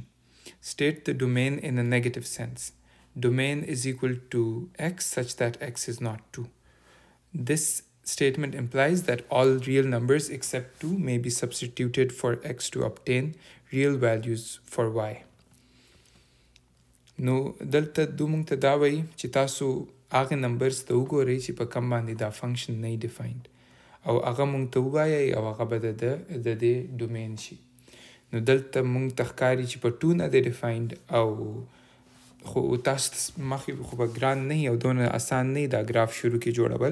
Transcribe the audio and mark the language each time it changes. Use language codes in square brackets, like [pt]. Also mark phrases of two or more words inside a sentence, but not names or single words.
[en] State the domain in a negative sense. Domain is equal to x such that x is not 2. This statement implies that all real numbers except 2 may be substituted for x to obtain real values for y. [ps] نو دلته دو مونږ ته دا وایي چې تاسو هغه نمبرز ته وګورئ چې په کم باندې دا فنکشن نه ډیفاینډ او هغه مونږ ته ووایئ او هغه به د دې ډومین شي. نو دلته مونږ ته ښکاري چې په 2 نه دی ډیفاینډ او خو تاسو مخکې خو به ګران نه وي او دونه اسان نه وي دا ګراف شروع کې جوړول.